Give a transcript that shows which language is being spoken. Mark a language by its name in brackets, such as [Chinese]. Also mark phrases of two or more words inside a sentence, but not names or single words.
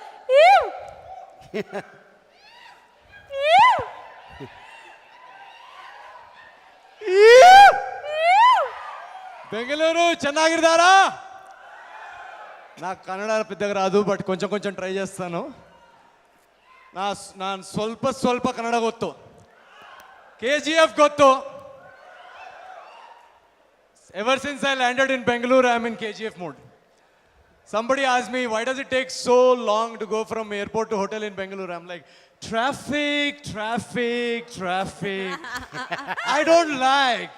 [Kannada] బెంగళూరు ಚೆನ್ನಾಗಿದ್ದಾರಾ? [Telugu] నాకు కన్నడ పెద్దగా రాదు, బట్ కొంచెం కొంచెం ట్రై చేస్తాను. [Kannada] ನಾನು ಸ್ವಲ್ಪ ಕನ್ನಡ ಗೊತ್ತು. KGF ಗೊತ್ತು. [English] Ever since I landed in Bengaluru, I'm in KGF mode. Somebody asked me, why does it take so long to go from airport to hotel in Bengaluru? I'm like, traffic. I don't like.